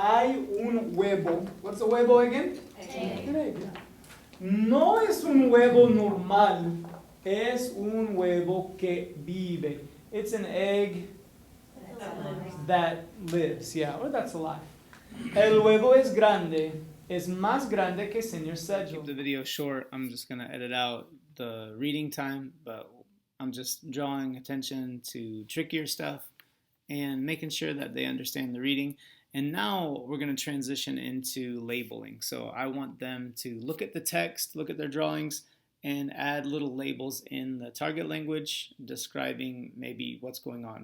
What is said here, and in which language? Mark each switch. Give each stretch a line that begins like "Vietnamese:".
Spanish: Hay un huevo.
English: What's a huevo again? Egg. An egg, yeah.
Spanish: No es un huevo normal. Es un huevo que vive.
English: It's an egg that lives, yeah, or that's alive.
Spanish: El huevo es grande. Es más grande que Señor Sedgwick.
English: Keep the video short. I'm just going to edit out the reading time, but I'm just drawing attention to trickier stuff and making sure that they understand the reading. And now we're going to transition into labeling. So I want them to look at the text, look at their drawings, and add little labels in the target language describing maybe what's going on.